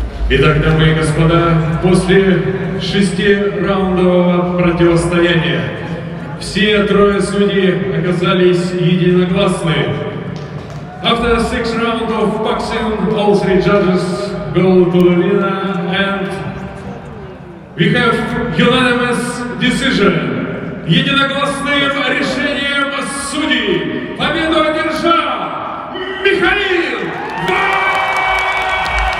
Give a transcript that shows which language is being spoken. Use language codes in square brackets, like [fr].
[ru] Итак, дамы и господа, после 6-раундового противостояния все трое судей оказались единогласны. [en] After 6 rounds of boxing, all 3 judges go to the arena and we have unanimous decision. [ru] Единогласным решением судей победу одержал Михаил Варламов!